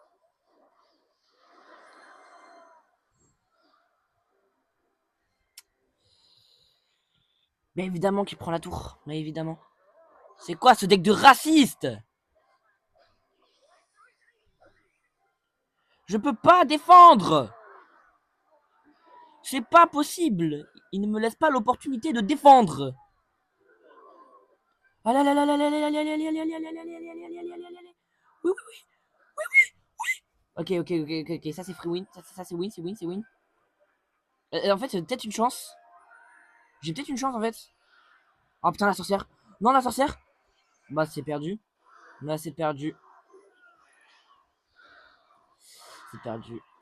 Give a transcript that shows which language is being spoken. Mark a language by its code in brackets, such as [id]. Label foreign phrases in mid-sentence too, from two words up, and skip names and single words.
[fr] Mais évidemment qu'il prend la tour. Mais évidemment. C'est quoi ce deck de raciste? Je peux pas défendre. C'est pas possible. Il ne me laisse pas l'opportunité de défendre. Ah là là là là là là là là là là là là là là là là là. Oui, oui, oui. Ok, ok, ok, ok, ok. Ça c'est [en] free win. [fr] Ça c'est win, c'est win, c'est win. En fait, c'est peut-être une chance. J'ai peut-être une chance en fait. Oh putain, la sorcière. Non, la sorcière. Bah, c'est perdu. Là, c'est perdu. C'est perdu.